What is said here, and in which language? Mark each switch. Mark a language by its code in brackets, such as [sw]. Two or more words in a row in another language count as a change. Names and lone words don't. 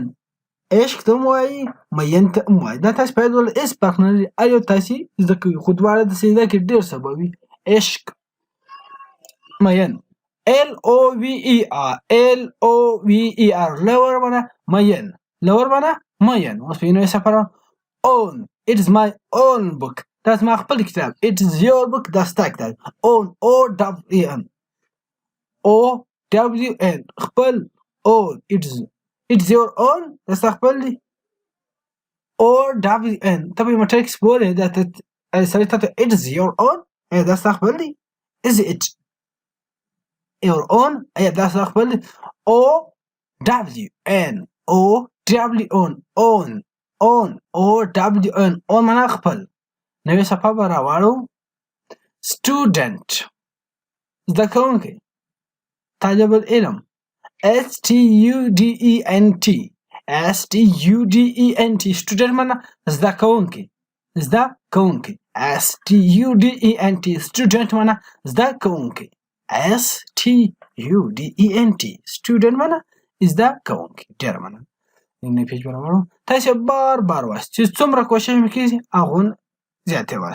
[ps] عشق ته هم وایي مین ته هم وایي. دا تاسې باید ولې هېڅ فرق نه لري. هر یو تاسې زده کوي خو دواړه د زده کې ډېر سبب وي. عشق مین. LOVER. لور معنا مین. اوس په نوی سفر own. [en] It is my own book. [ps] دا زما خپل کتاب. [en] It is your book. [ps] دا ستا کتاب. own. OWN. خپل. own. [en] It's your own. [ps] دا ستا خپل دی. OWN. ته په موټر کې سپورې دا سړی ته [en] it is your own. [ps] دا ستا خپل دی. [en] Is it your own. [ps] دا ستا خپل دی. OWN. own معنا خپل. نوې صفحه به راواړو. student. زده کوونکی. طالب العلم. STUDENT. student معنا زده کوونکی. student معنا زده کوونکی. student معنا زده کوونکی. ډېره مننه. نوی پیج به راوړو. تاسې بار وایست چې څومره کوشش مې کېږي هغومره زیاتې وایست.